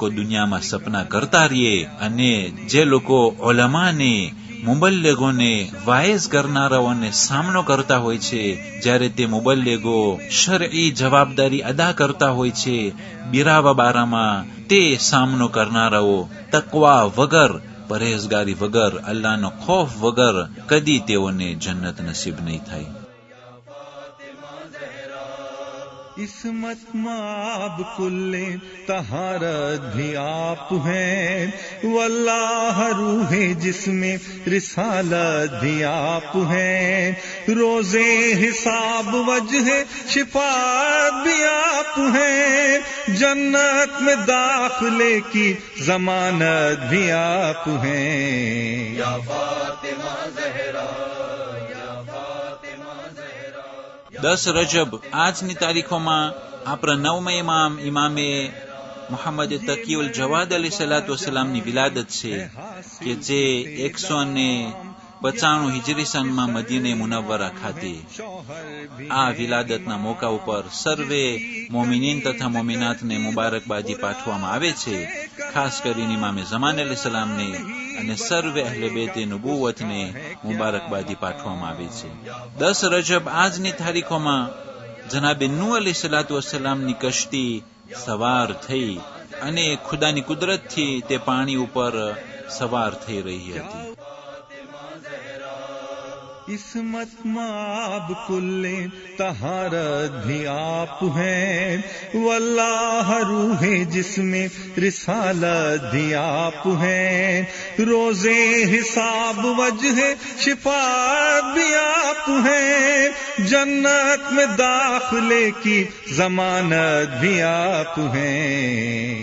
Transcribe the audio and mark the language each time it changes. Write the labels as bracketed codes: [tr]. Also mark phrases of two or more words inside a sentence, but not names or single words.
[gu] દુનિયામાં સપના કરતા રહીએ, અને જે લોકો ઉલમાને, મુબલ્લિગોને, વાઇઝ કરનારાઓને સામનો કરતા હોય છે, જ્યારે તે મુબલ્લિગો શરઈ જવાબદારી અદા કરતા હોય છે બિરાવા બારામાં, તે સામનો કરનારાઓ તકવા વગર, પरहेજગારી વગર, અલ્લાહનો ખૌફ વગર કદી તેઓને જન્નત નસીબ નહીં થાય। [ur] عصمت مآب کل طہارت بھی آپ ہیں، واللہ روح جسم رسالت بھی آپ ہیں، روز حساب وجہ شفاعت بھی آپ ہیں، جنت میں داخلے کی ضمانت بھی آپ ہیں۔ یا فاطمہ زہرا، یا فاطمہ زہرا۔ [gu] 10 રજબ આજની તારીખોમાં આપણા 9મા ઇમામ મોહમ્મદ તકીઉલ જવાદ અલી સલાતુ વસલામની વિલાદત છે કે જે 195 હિજરી સનમાં મદીને મુનવ્વરા ખાતે આ વિલાદતના મોકા ઉપર સર્વે મોમિનીન તથા મોમિનાતને મુબારકબાદી પાઠવવામાં આવે છે, ખાસ કરીને ઇમામે ઝમાન અલી સલામને અને સર્વે અહલે બેતે નબુવતને મુબારકબાદી પાઠવવામાં આવે છે। 10 રજબ આજની તારીખોમાં જનાબે નૂહ અલી સલાતુ વસલામની કશ્તી સવાર થઈ અને ખુદાની કુદરતથી તે પાણી ઉપર સવાર થઈ રહી હતી۔ [ur] عصمت مآب کل طہارت بھی آپ ہیں، واللہ روح جسم رسالت بھی آپ ہیں، روز حساب وجہ شفاعت بھی آپ ہیں، جنت میں داخلے کی ضمانت بھی آپ ہیں۔